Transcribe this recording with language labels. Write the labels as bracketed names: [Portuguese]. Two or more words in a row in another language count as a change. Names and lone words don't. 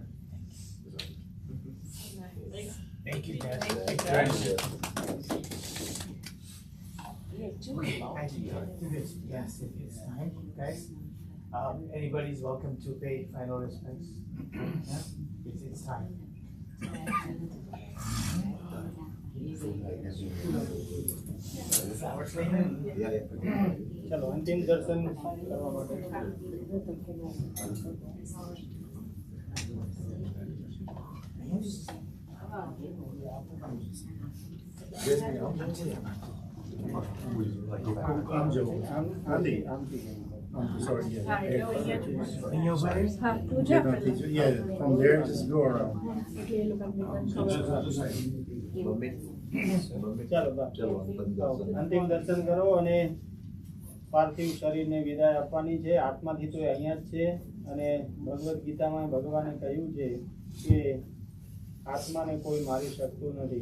[English] Thank you, guys. Thank you. Okay, yes, it's time, guys. Anybody's welcome to pay final respects. It's time. [Gujarati] ચાલો અંતિમ દર્શન કરવા માટે [English] Sorry, yeah. [Hindi] पूजा [English] Yeah, from there, just go around. [Gujarati] ચાલો અંતિમ દર્શન કરો અને પાર્થિવ શરીરને વિદાય આપવાની છે. આત્માથી તો અહીંયા જ છે, અને ભગવદ્ ગીતામાં ભગવાને કહ્યું છે કે આત્માને કોઈ મારી શકતું નથી.